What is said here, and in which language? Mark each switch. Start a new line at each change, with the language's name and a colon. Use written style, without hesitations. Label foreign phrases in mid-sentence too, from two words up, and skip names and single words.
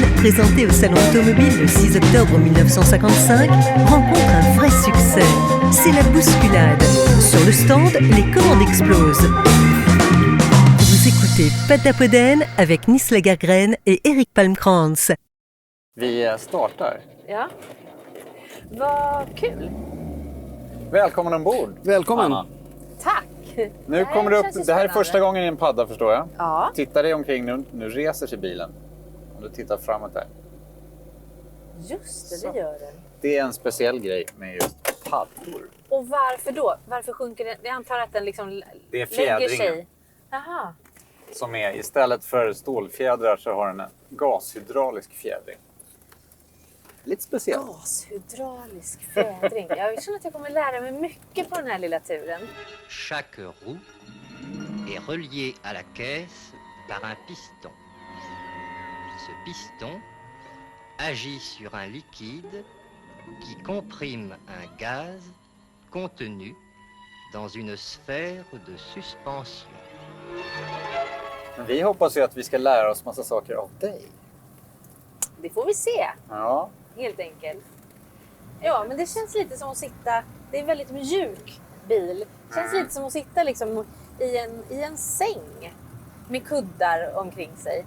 French: présenté au Salon Automobile le 6 octobre 1955, rencontre un vrai succès. C'est la bousculade. Sur le stand, les commandes explosent. Vous écoutez Poddapodden avec Nils Lagergren et Erik Palmkrantz.
Swedish: Vi startar. Ja. Vad kul. Välkommen ombord. Välkommen. Anna. Tack. Nu kommer det upp. känns ju Det här är spännande. första gången i en padda, förstår jag. Ja. Titta dig omkring nu. Nu reser sig bilen. Om du tittar framåt där. Just det gör den. Det är en speciell grej med just paddor. Och varför då? Varför sjunker den? Jag antar att den liksom Det är lägger sig. fjädringen. Jaha. Som är, istället för stålfjädrar så har den en gashydraulisk fjädring. Lite speciellt. Gashydraulisk fjädring. Jag känner att jag kommer lära mig mycket på den här lilla turen.
French: Chaque roue est reliée à la caisse par un piston. Ce piston agit sur un liquide qui comprime un gaz contenu dans une sphère de suspension.
Swedish: Men vi hoppas ju att vi ska lära oss massa saker av dig. Det får vi se, Ja. helt enkelt. Ja, men det känns lite som att sitta... Det är en väldigt mjuk bil. Det känns lite som att sitta liksom i en säng med kuddar omkring sig.